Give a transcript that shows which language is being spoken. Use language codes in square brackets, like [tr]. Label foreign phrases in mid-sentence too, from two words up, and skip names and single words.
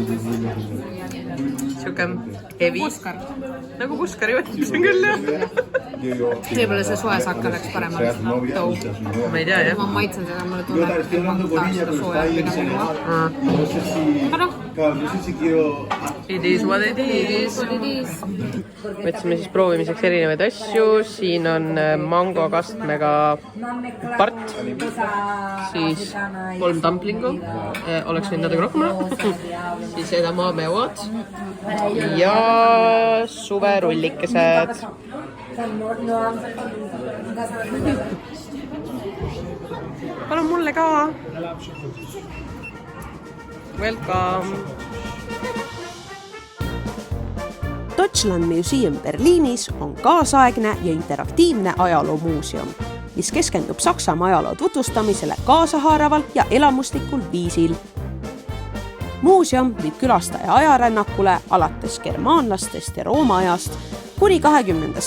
[et] Siuke heavy. Nagu puskari võtsin küll, jah. Võib-olla see soe sakka läks paremaks. Ma ei tea, jah. Ma maitsen seda, mulle tunneb, et ma tahaks seda soja pigem juua. Aga noh. [en] It is what it is. [et] Võtsime siis proovimiseks erinevaid asju. Siin on mangokastmega part. Siis 3 dumplingu. Oleks võinud natuke rohkem. Siis edamaameoad. Ja suverullikesed. Palun mulle ka. Welcome. Deutschland Museum Berliinis on kaasaegne ja interaktiivne ajaloomuuseum, mis keskendub Saksamaa ajaloo tutvustamisele kaasahaaraval ja elamuslikul viisil. Muuseum viib külastaja ajarännakule alates germaanlastest ja Rooma ajast kuni 20.